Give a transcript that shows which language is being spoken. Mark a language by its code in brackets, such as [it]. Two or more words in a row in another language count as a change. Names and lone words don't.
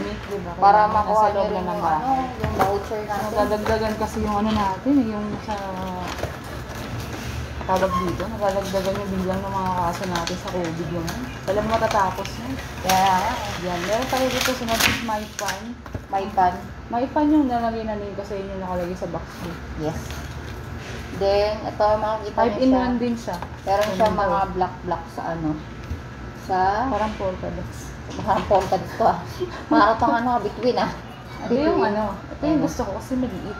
[tl] Diba? Para makuha nyo rin ng yung ano, yung voucher natin. Nagdadagdagan kasi yung ano natin, yung sa tawag dito, nagdadagdagan yung bilang ng mga kaso natin sa COVID yung alam mo matatapos na. Kaya, yan. Meron tayo dito sa natin my fan. My pan. My fan yung nalagay na name kasi yun yung nakalagay sa box mo. [en] Yes. Then, [tl] ito makikita 5-in-1 din siya. Meron siya mga black sa ano. Sa... Parang polka dots. Parang polka dito ah. Parang pang ano, between ah. Ito yung ano. Ito yung gusto ko kasi maliit.